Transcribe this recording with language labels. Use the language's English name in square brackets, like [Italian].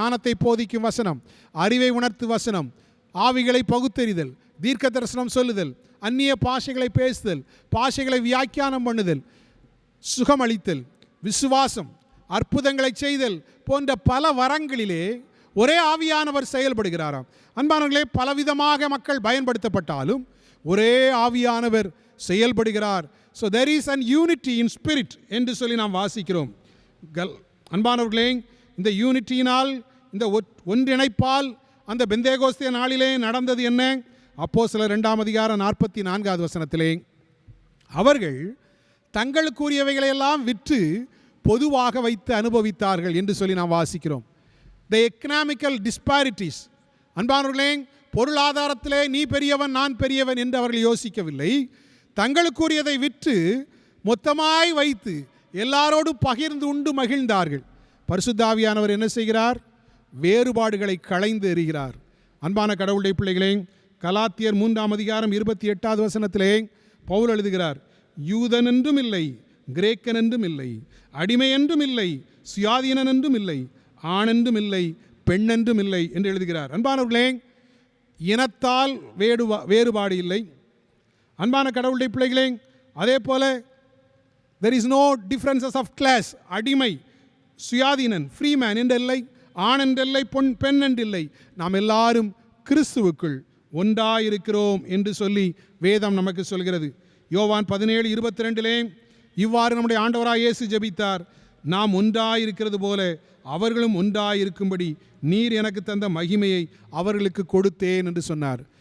[Tamil] ஞானத்தை போதிக்கும் வசனம், அறிவை உணர்த்து வசனம், ஆவிகளை பகுத்தறிதல், தீர்க்க தரிசனம் சொல்லுதல், அந்நிய பாஷைகளை பேசுதல், பாஷைகளை வியாக்கியானம் பண்ணுதல், சுகமளித்தல், விசுவாசம், அற்புதங்களை செய்தல் போன்ற பல வரங்களிலே ஒரே ஆவியானவர் செயல்படுகிறாராம். அன்பானவர்களே, பலவிதமாக மக்கள் பயன்படுத்தப்பட்டாலும் ஒரே ஆவியானவர் செயல்படுகிறார். [English] so there is an unity in spirit [Tamil] என்று சொல்லி நாம் வாசிக்கிறோம். அன்பானவர்களே, இந்த யூனிட்டியினால், இந்த ஒன்றிணைப்பால் அந்த பெந்தேகோஸ்தே நாளிலே நடந்தது என்ன? அப்போஸ்தலர் 2ஆம் அதிகாரம் 44வது வசனத்திலே அவர்கள் தங்களுக்குரியவைகளையெல்லாம் விற்று பொதுவாக வைத்து அனுபவித்தார்கள் என்று சொல்லி நாம் வாசிக்கிறோம். [English] The economical disparities. [Tamil] அன்பானவர்களே, பொருளாதாரத்திலே நீ பெரியவன் நான் பெரியவன் என்று அவர்கள் யோசிக்கவில்லை. தங்களுக்குரியதை விற்று மொத்தமாய் வைத்து எல்லாரோடு பகிர்ந்து உண்டு மகிழ்ந்தார்கள். பரிசுத்த ஆவியானவர் என்ன செய்கிறார்? வேறுபாடுகளை களைந்து எறிகிறார். அன்பான கடவுளுடைய பிள்ளைகளே, கலாத்தியர் 3ஆம் அதிகாரம் 28வது வசனத்திலே பவுல் எழுதுகிறார், யூதன் என்றும் இல்லை, கிரேக்கன் என்றும் இல்லை, அடிமை என்றும் இல்லை, சுயாதீனன் என்றும் இல்லை, ஆண் என்றும் இல்லை, பெண் என்றும் இல்லை என்று எழுதுகிறார். அன்பானவர்களே, இனத்தால் வேறுபாடு இல்லை. அன்பான கடவுளுடைய பிள்ளைகளே, அதே போல [English] there is no differences of class. [Tamil] அடிமை, சுயாதீனன், ஃப்ரீமேன் என்றில்லை, ஆண் என்றில்லை, பெண் என்றில்லை, நாம் எல்லாரும் கிறிஸ்துவுக்குள் ஒன்றாயிருக்கிறோம் என்று சொல்லி வேதம் நமக்கு சொல்கிறது. யோவான் 17:22 இவ்வாறு நம்முடைய ஆண்டவராய் இயேசு ஜெபித்தார், நாம் ஒன்றாயிருக்கிறது போல அவர்களும் ஒன்றாயிருக்கும்படி நீர் எனக்கு தந்த மகிமையை அவர்களுக்கு கொடுத்தேன் என்று சொன்னார்.